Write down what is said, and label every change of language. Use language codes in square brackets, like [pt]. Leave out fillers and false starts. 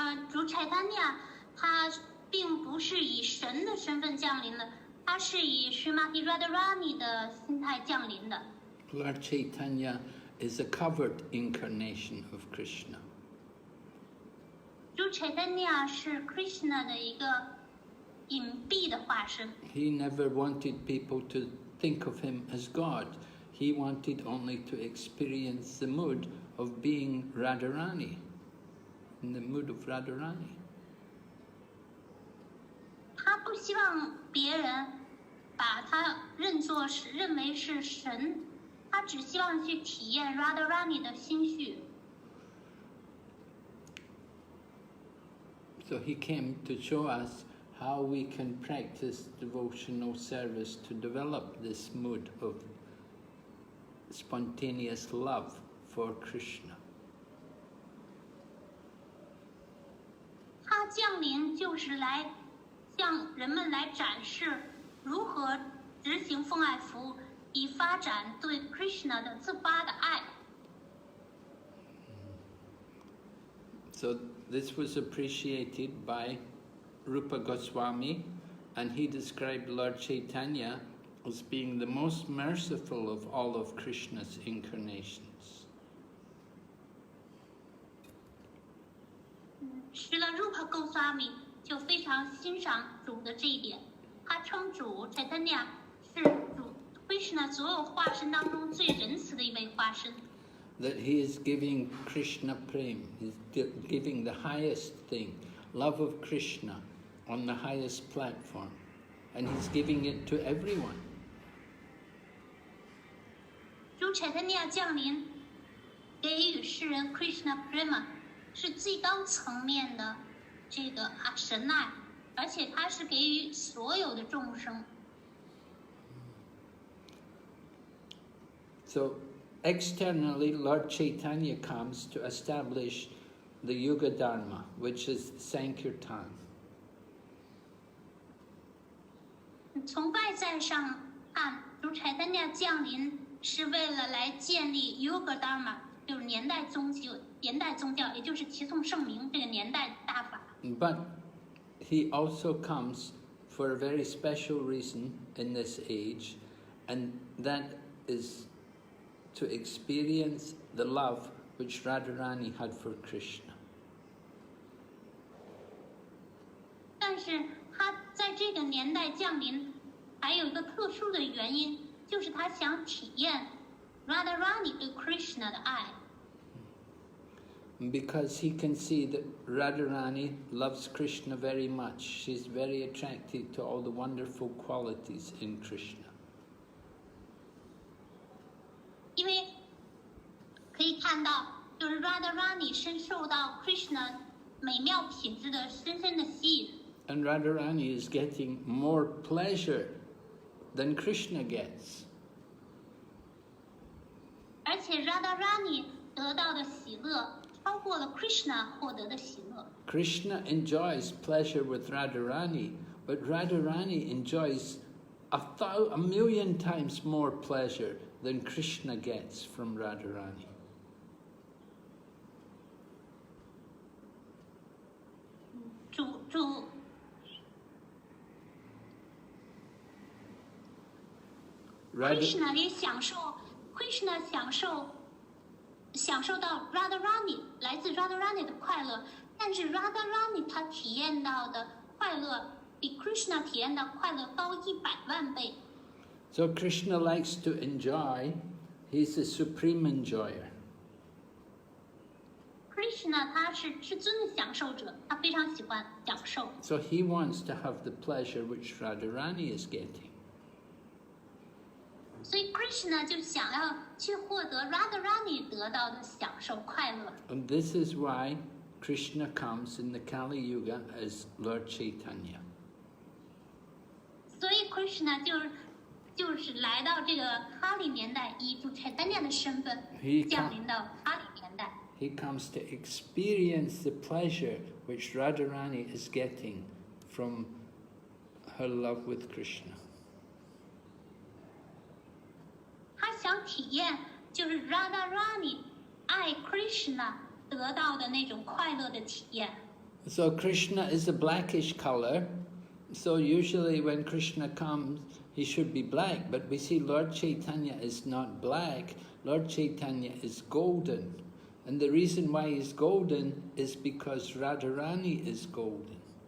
[zh] 主 Caitanya 他并不是以神的身份降临的，他是以 Srimati Radharani 的心态降临的。 [en] Lord Caitanya is a covered incarnation of Krishna. [zh] 主 Caitanya 是 Krishna 的一个隐蔽的化身。 [en] He never wanted people to think of him as God. He wanted only to experience the mood of being Radharani, in the mood of Radharani. [zh] 他不希望别人把他认为是神，他只希望去体验 Radharani 的心绪。 [en] So he came to show us how we can practice devotional service to develop this mood of spontaneous love for Krishna. [zh] 他降临就是来向人们来展示如何执行奉爱服务，以发展对 Krishna 的自发的爱。 [en] So this was appreciated by Rupa Goswami, and he described Lord Caitanya as being the most merciful of all of Krishna's incarnations. [zh] 是了 Rupa Goswami 就非常欣赏主的这一点，他称主 Caitanya 是主 Krishna 所有化身当中最仁慈的一位化身。 [en] That he is giving Krishna prem, he's giving the highest thing, love of Krishna on the highest platform, and he's giving it to everyone. [zh] 主 Caitanya 降临，给予世人 Krishna Prema 是最高层面的这个神爱，而且他是给予所有的众生。 [en] So externally, Lord Chaitanya comes to establish the Yuga Dharma, which is Sankirtan. [zh] 从外在上看，主 Caitanya 降临是为了来建立 Yuga Dharma， 就是年代宗教，也就是齐颂圣明这个年代大法。 [en] But he also comes for a very special reason in this age, and that is to experience the love which Radharani had for Krishna. [zh] 但是他在这个年代降临，还有一个特殊的原因，就是他想体验 Radharani 对 Krishna 的爱。 [en] Because he can see that Radharani loves Krishna very much. She's very attracted to all the wonderful qualities in Krishna. [zh] 因为可以看到，就是 Radharani 深受到 Krishna 美妙品质的深深的吸引。 [en] And Radharani is getting more pleasure than Krishna gets. [zh] 而且 Radharani 得到的喜乐超过了 Krishna 获得的喜乐。 [en] Krishna enjoys pleasure with Radharani, but Radharani enjoys a million times more pleasure than Krishna gets from Radharani. [zh] 主 Krishna 也享受 Krishna 享受到 Radharani 来自 Radharani 的快乐，但是 Radharani 他体验到的快乐比 Krishna 体验到快乐高100万倍。 [en] So Krishna likes to enjoy. He's the supreme enjoyer. [zh] Krishna 他是至尊的享受者，他非常喜欢享受。 [en] So he wants to have the pleasure which Radharani is getting. [zh] 所以 Krishna 就想要去获得 Radharani 得到的享受快乐。 [en] And this is why Krishna comes in the Kali Yuga as Lord Chaitanya. [zh] 所以 Krishna 就是来到这个哈里年代，以主 Chaitanya 的身份降临到哈里年代。 [en] He comes to experience the pleasure which Radharani is getting from her love with Krishna. [zh] 他想体验就是 Radharani 爱 Krishna 得到的那种快乐的体验。 [en] So Krishna is a blackish color. So usually when Krishna comes, he should be black. But we see Lord Chaitanya is not black. Lord Chaitanya is golden. And the reason why he's golden is because Radharani is golden.